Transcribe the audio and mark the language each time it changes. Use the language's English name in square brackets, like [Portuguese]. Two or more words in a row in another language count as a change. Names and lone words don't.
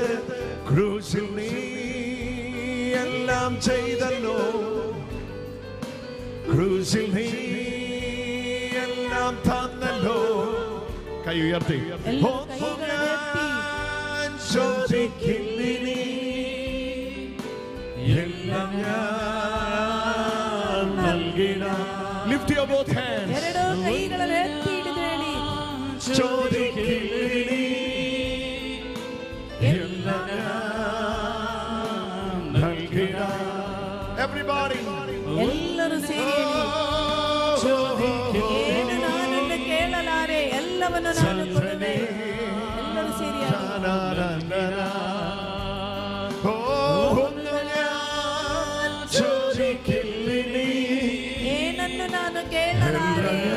[Malayalam] ക്രൂശിൽ നീ എല്ലാം ചെയ്തല്ലോ, ക്രൂശിൽ നീ എല്ലാം തന്നല്ലോ. കൈ ഉയർത്തി. ചോദിക്കില്ലിനി, എല്ലാം ഞാൻ നൽകിടാം. [English] lift your both hands. [Kannada] ಎರಡೂ ಕೈಗಳನ್ನು ಎತ್ತಿ ಹಿಡಿದು ಹೇಳಿ, [Malayalam] ചോദിക്കില്ലേ എല്ലാം നൽകിടാം. [English] Everybody. [Kannada] ಎಲ್ಲರೂ ಸೇರಿ ಹೇಳಿ, ಏನು ನಾನೆಂದು ಕೇಳಲಾರೆ, ಎಲ್ಲವನ್ನು ನಾನು ಕೊಡುವೆ. ಎಲ್ಲರೂ ಸೇರಿ ಏನನ್ನು ನಾನು ಕೇಳಲಾರೆ,